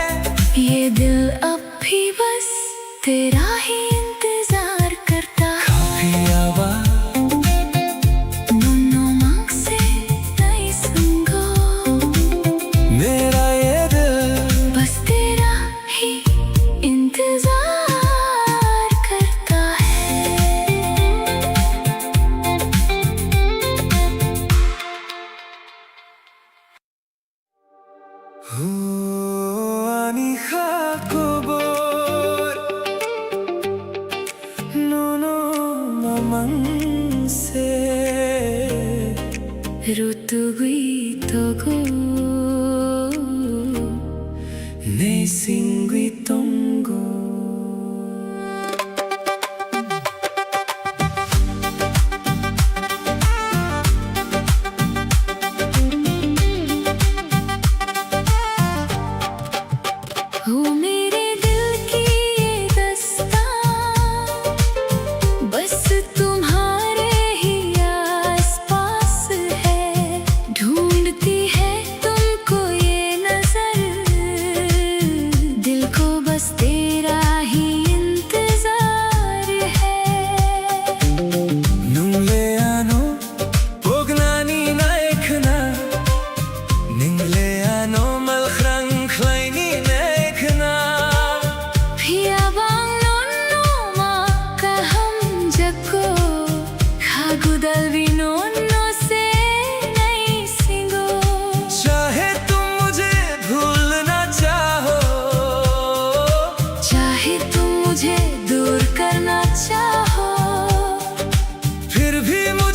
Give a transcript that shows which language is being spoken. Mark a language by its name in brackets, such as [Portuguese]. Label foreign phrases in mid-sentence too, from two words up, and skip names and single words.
[Hindi] ये दिल अब भी बस तेरा ही इंतजार करता है [Kok Borok] Kafia ba नो नो मांग से नई संगो [Hindi] मेरा ये दिल बस तेरा ही इंतजार करता है [Kok Borok] Ani khakobor no no mamangse ऋतु गई तो गो ne singui tongo [Hindi] हो मेरे दिल की ये दास्तां बस तुम्हारे ही आसपास है ढूंढती है तुमको ये नजर दिल को बस तेरा ही इंतजार है [Kok Borok] nungle ano pognani na ekna ningle ano malkhrang khlaini na ekna Phia bang non no ma ka ham jako khagu dalvi non no se nai singo [Hindi] चाहे तुम मुझे भूलना चाहो चाहे तुम मुझे दूर करना चाहो फिर भी